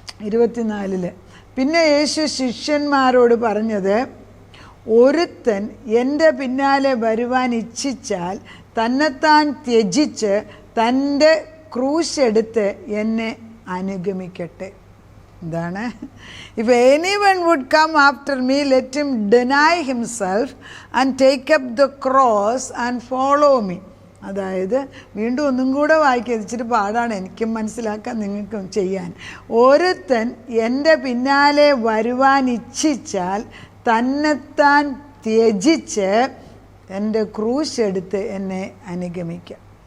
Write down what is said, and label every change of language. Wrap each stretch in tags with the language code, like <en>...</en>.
<ml>24 പിന്നെ യേശു ശിഷ്യന്മാരോട് പറഞ്ഞത്, ഒരുത്തൻ എൻ്റെ പിന്നാലെ വരുവാൻ ഇച്ഛിച്ചാൽ തന്നെത്താൻ ത്യജിച്ച് തൻ്റെ ക്രൂശ് എടുത്ത് എന്നെ അനുഗമിക്കട്ടെ. എന്താണ്?</ml> <en>If anyone would come after me, let him deny himself and take up the cross and follow me.</en> <ml>അതായത് വീണ്ടും ഒന്നും കൂടെ വായിക്കുക, ഇച്ചിരി പാടാണ് എനിക്കും മനസ്സിലാക്കാൻ നിങ്ങൾക്കും ചെയ്യാൻ. ഒരുത്തൻ എൻ്റെ പിന്നാലെ വരുവാൻ ഇച്ഛിച്ചാൽ തന്നെത്താൻ ത്യജിച്ച് എൻ്റെ ക്രൂശ് എടുത്ത് എന്നെ അനുഗമിക്കുക.</ml>